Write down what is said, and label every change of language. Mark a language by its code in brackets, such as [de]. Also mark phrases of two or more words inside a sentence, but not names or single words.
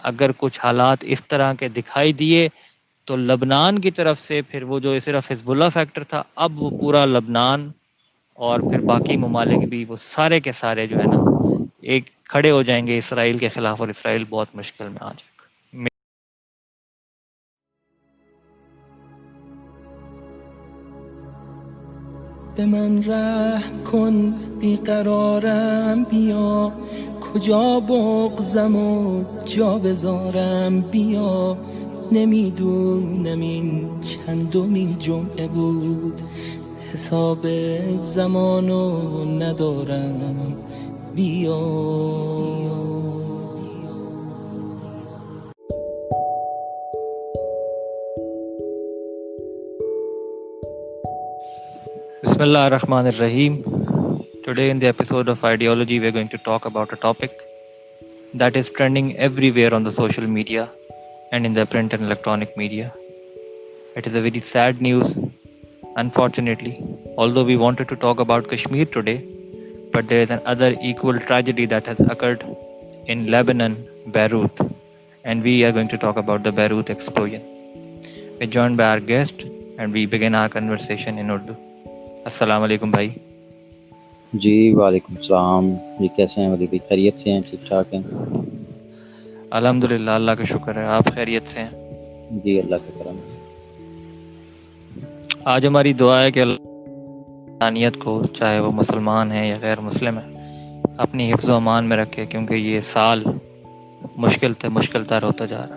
[ur] اگر کچھ حالات اس طرح کے دکھائی دیے تو لبنان کی طرف سے پھر وہ جو صرف حزب اللہ فیکٹر تھا، اب وہ پورا لبنان اور پھر باقی ممالک بھی، وہ سارے کے سارے جو ہے نا ایک کھڑے ہو جائیں گے اسرائیل کے خلاف، اور اسرائیل بہت مشکل میں آ جائے گا. [fa] به من رحم کن بیقرارم بیا کجا بغضم و جا بذارم بیا نمیدونم این چندمین جمعه بود حساب زمانو ندارم بیا. [ar] بسم الله الرحمن الرحيم. [en] Today in the episode of Ideology, we're going to talk about a topic that is trending everywhere on the social media and in the print and electronic media. It is a very sad news, unfortunately, although we wanted to talk about Kashmir today, but there is another equal tragedy that has occurred in Lebanon, Beirut, and we are going to talk about the Beirut explosion. We're joined by our guest and we begin our conversation in Urdu. [ur] السلام علیکم بھائی. جی وعلیکم السلام. جی کیسے ہیں ولی بھائی؟ خیریت سے ہیں؟ ٹھیک ٹھاک ہیں؟ الحمدللہ، اللہ کا شکر ہے. آپ خیریت سے ہیں؟ جی اللہ کا کرم. آج ہماری دعا ہے کہ اللہ انسانیت کو، چاہے وہ مسلمان ہیں یا غیر مسلم ہیں، اپنی حفظ و امان میں رکھے، کیونکہ یہ سال مشکل تر ہوتا جا رہا ہے.